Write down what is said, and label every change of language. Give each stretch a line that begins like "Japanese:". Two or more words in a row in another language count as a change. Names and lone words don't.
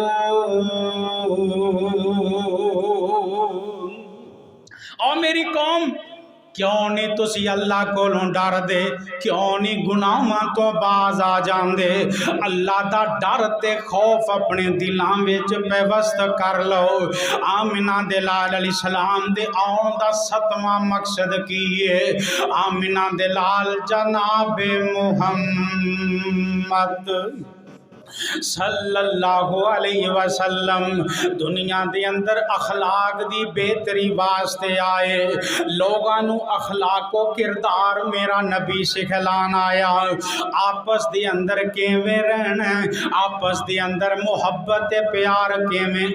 Punjabi: اور میری قوم، کیوں نہیں تسی اللہ کولوں ڈردے، کیوں نہیں گناہاں توں باز آ جاندے. اللہ دا ڈر تے خوف اپنے دلاں وچ پیوست کر لو. آمنہ دے لال
Arabic: علیہ السلام
Punjabi: دے آؤن دا 7واں مقصد کی ہے? آمنہ دے لال جنابِ محمد
Arabic: صلی اللہ علیہ وسلم
Punjabi: دنیا دے اندر اخلاق دی بہتری واسطے آئے. لوکاں نوں اخلاق و کردار میرا نبی سکھلان آیا. آپس دے اندر کویں رہنا، آپس دے اندر محبت تے پیار کویں.